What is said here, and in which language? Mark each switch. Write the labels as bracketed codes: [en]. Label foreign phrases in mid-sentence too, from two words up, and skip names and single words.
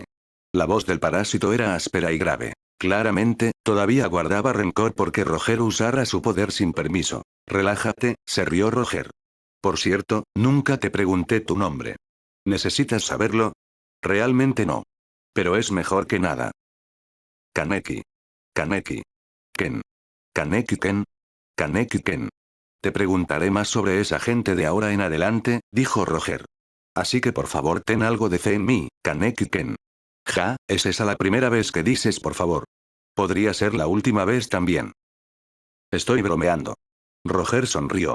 [es] La voz del parásito era áspera y grave. Claramente, todavía guardaba rencor porque Roger usara su poder sin permiso. Relájate, se rió Roger. Por cierto, nunca te pregunté tu nombre. ¿Necesitas saberlo? Realmente no. Pero es mejor que nada. Kaneki. Kaneki. Ken. Kaneki Ken. Kaneki Ken. Te preguntaré más sobre esa gente de ahora en adelante, dijo Roger. Así que por favor ten algo de fe en mí, Kaneki Ken. Ja, ¿es esa la primera vez que dices por favor? Podría ser la última vez también. Estoy bromeando. Roger sonrió.